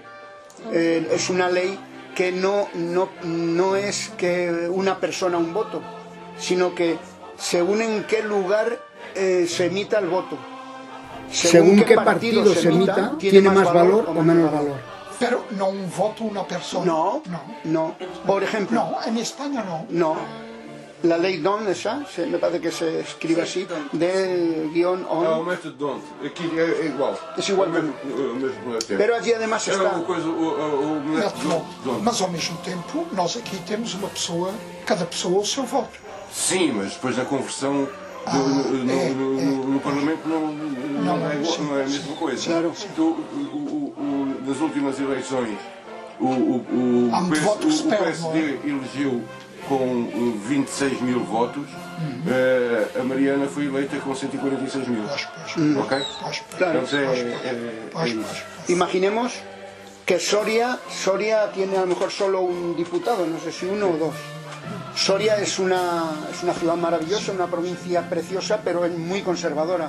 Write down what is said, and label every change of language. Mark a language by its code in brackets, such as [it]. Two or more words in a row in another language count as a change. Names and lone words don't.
[es] Es una ley que no es que una persona un voto, sino que según en qué lugar se emita el voto, según qué partido se emita, tiene más valor o menos valor. Pero no un voto una persona. No. Por ejemplo. No, en España no. No. La lei D'Hondt, esa, me parece que se escribe así, de guión on. [pt] É o método D'Hondt. Aqui é igual. É igual. O mesmo tempo. [es] Pero allí además está... [pt] É uma coisa, o método D'Hondt. Mas ao mesmo tempo, nós aqui temos uma pessoa, cada pessoa o seu voto. Sim, mas depois na conversão no Parlamento não é a mesma coisa. Claro. Nas últimas eleições, o PSD elegeu com 26 mil votos, a Mariana foi eleita com 146 mil. [es] ¿Ok? Claro. Entonces, imaginemos que Soria tiene a lo mejor solo un diputado, no sé si uno o dos. Soria es una ciudad maravillosa, una provincia preciosa, pero es muy conservadora.